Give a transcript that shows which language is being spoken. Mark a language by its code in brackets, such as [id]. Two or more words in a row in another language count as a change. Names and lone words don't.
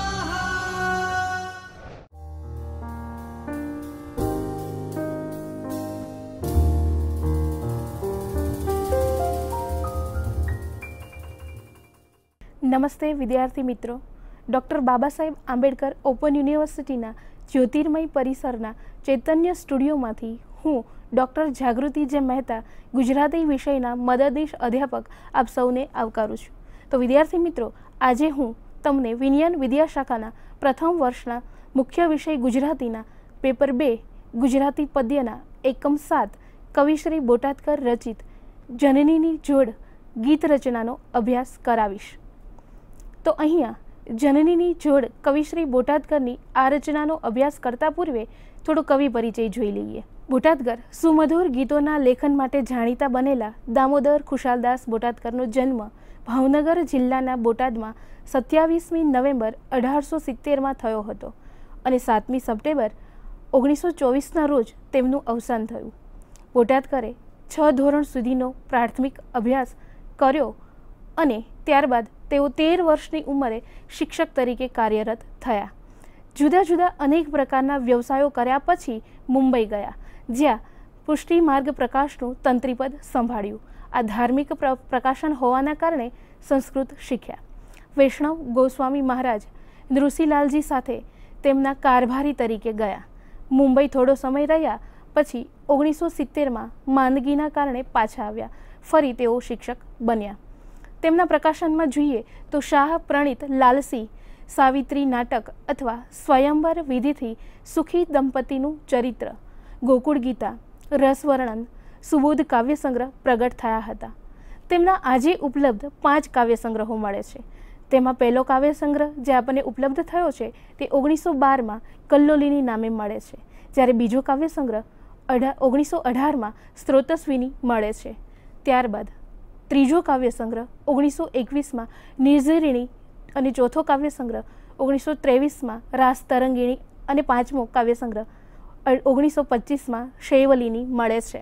[gu] નમસ્તે વિદ્યાર્થી મિત્રો, ડૉક્ટર બાબા સાહેબ આંબેડકર ઓપન યુનિવર્સિટીના જ્યોતિર્મય પરિસરના ચૈતન્ય સ્ટુડિયોમાંથી હું ડૉક્ટર જાગૃતિ જે મહેતા ગુજરાતી વિષયના મદદનીશ અધ્યાપક આપ સૌને આવકારું છું। તો વિદ્યાર્થી મિત્રો, આજે હું તમને વિજ્ઞાન વિદ્યાશાખાના પ્રથમ વર્ષના મુખ્ય વિષય ગુજરાતીના પેપર 2 ગુજરાતી પદ્યના એકમ 7 કવિશ્રી બોટાદકર રચિત જનનીની જોડ ગીત રચનાનો અભ્યાસ કરાવીશ। તો અહીંયા જનનીની જોડ કવિશ્રી બોટાદકરની આ રચનાનો અભ્યાસ કરતા પૂર્વે થોડો કવિ પરિચય જોઈ લઈએ। બોટાદકર સુમધુર ગીતોના લેખન માટે જાણીતા બનેલા દામોદર ખુશાલદાસ બોટાદકરનો જન્મ ભાવનગર જિલ્લાના બોટાદમાં 27 નવેમ્બર 1870 મેં થયો હતો અને 7 સપ્ટેમ્બર 1924 ના રોજ તેમનું અવસાન થયું। બોટાદકરે 6 ધોરણ સુધીનો પ્રાથમિક અભ્યાસ કર્યો અને ત્યારબાદ તેઓ 13 વર્ષની ઉંમરે શિક્ષક તરીકે કાર્યરત થયા। જુદા જુદા અનેક પ્રકારના વ્યવસાયો કર્યા પછી મુંબઈ ગયા, જ્યાં પુષ્ટિ માર્ગ પ્રકાશનું તંત્રીપદ સંભાળ્યું। આ ધાર્મિક પ્રકાશન હોવાના કારણે સંસ્કૃત શીખ્યા। વૈષ્ણવ ગોસ્વામી મહારાજ નૃસિંહલાલજી સાથે તેમના કારભારી તરીકે ગયા। મુંબઈ થોડો સમય રહ્યા પછી 1970 મેં માંદગીના કારણે પાછા આવ્યા। ફરી તેઓ શિક્ષક બન્યા. તેમના પ્રકાશન મેં જોઈએ તો શાહ પ્રણીત લાલસી સાવિત્રી નાટક અથવા સ્વયંવર વિધિથી સુખી દંપતીનું ચરિત્ર, ગોકુળ ગીતા, રસવર્ણન, સુબોધ કાવ્ય સંગ્રહ પ્રગટ થયા હતા। તેમના આજે ઉપલબ્ધ 5 કાવ્ય સંગ્રહો મળે છે। તેમાં પહેલો કાવ્ય સંગ્રહ જે આપણે ઉપલબ્ધ થયો છે તે 1912 મેં કલ્લોલીની નામે મળે છે, જ્યારે બીજો કાવ્ય સંગ્રહ 1918 મેં સ્રોતસ્વિની મળે છે। ત્યારબાદ ત્રીજો કાવ્ય સંગ્રહ 1921 મેં નિર્ઝરિણી અને ચોથો કાવ્ય સંગ્રહ 1923 મેં રાસ તરંગિણી અને 5મો કાવ્ય સંગ્રહ 1925 મેં શૈવલિની મળે છે।